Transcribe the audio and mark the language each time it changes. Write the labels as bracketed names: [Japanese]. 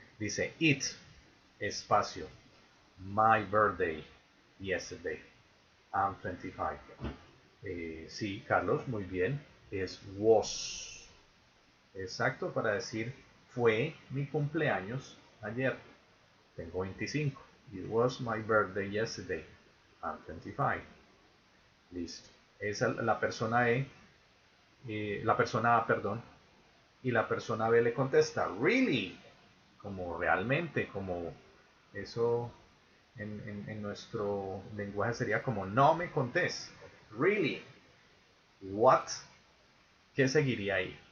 [Spanish] Dice it, espacio, [English] my birthday, yesterday, I'm 25. [Spanish] Sí, Carlos, muy bien, es was, exacto, para decir fue mi cumpleaños ayer, tengo 25. [English] It was my birthday yesterday, I'm 25. [Spanish] Listo. Esa es la persona E, la persona A, perdón, y la persona B le contesta, really, como realmente, como eso en nuestro lenguaje sería como no me contés, [English] really, what, [Spanish] ¿qué seguiría ahí?